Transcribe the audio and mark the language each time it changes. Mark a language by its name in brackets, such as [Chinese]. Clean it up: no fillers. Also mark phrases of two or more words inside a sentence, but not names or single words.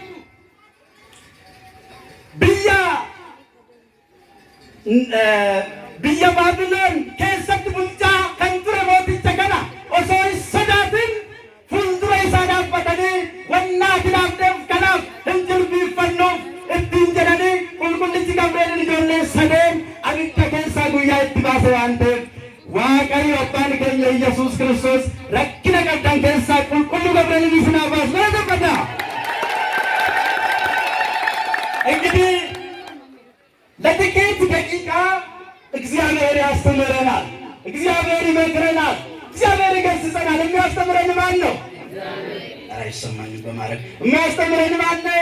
[Oromo] biyya Baabiloon keessatti bulchaa kan ture mooticha kana osoo hin sodaatin fuuldura isaa dhaabbatanii wannaa ati dhaabdeef kanaaf hin jilbiiffannuuf ittiin jedhanii qulqullichi Gabri'eel ijoollee sadeen abidda keessaa guyyaa itti baase waan ta'eef Waaqayyo abbaan keenya Yesuus Kiristoos rakkina qabdan keessaa qulqulluu Gabri'eel isin haa baasu mana tabbata. [Amharic] እንግዲህ ለጥቂት ደቂቃ እግዚአብሔር ያስተምረናል፣ እግዚአብሔር ይመክረናል፣ እግዚአብሔር ይገስጸናል። የሚያስተምረን ማን ነው? አይሰማኝም በማለት የሚያስተምረን ማን ነው?